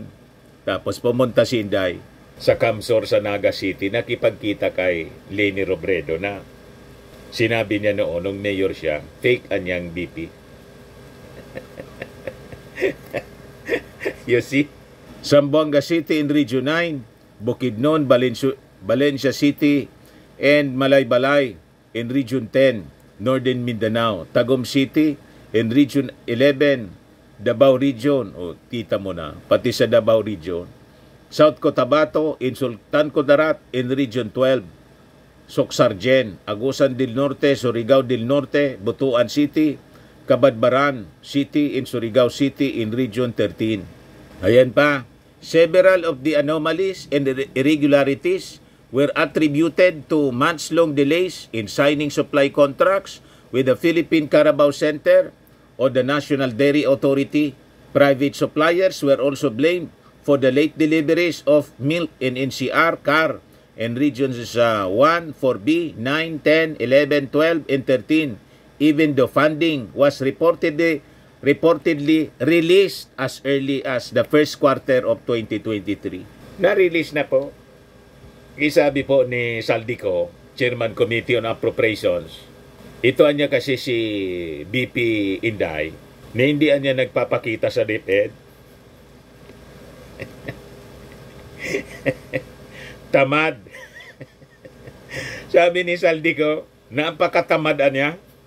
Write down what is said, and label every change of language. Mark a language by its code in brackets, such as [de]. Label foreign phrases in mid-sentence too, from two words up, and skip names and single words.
[tl] Tapos pumunta si Inday sa Camsor sa Naga City, nakipagkita kay Leni Robredo na sinabi niya noon, nung mayor siya, fake anyang BP. [en] You see? Zamboanga City in Region 9, Bukidnon, Valencia City, and Malaybalay in Region 10, Northern Mindanao. Tagum City in Region 11, Davao Region. [tl] O, kita mo na, pati sa Davao Region. South Cotabato in Sultan Kudarat in Region 12. [en] Socsargen, Agusan del Norte, Surigao del Norte, Butuan City, Cabadbaran City in Surigao City in Region 13. [tl] Ayan pa, [en] several of the anomalies and irregularities were attributed to months-long delays in signing supply contracts with the Philippine Carabao Center or the National Dairy Authority. Private suppliers were also blamed for the late deliveries of milk in NCR, CAR, and regions 1, 4B, 9, 10, 11, 12, and 13, even though funding was reportedly released as early as the first quarter of 2023. [tl] Na-release na po. Isabi po ni Saldico, [en] Chairman Committee on Appropriations, [tl] ito anya kasi si BP Inday, na hindi anya nagpapakita sa DepEd. Tamad. Sabi ni Saldico, napakatamad niya.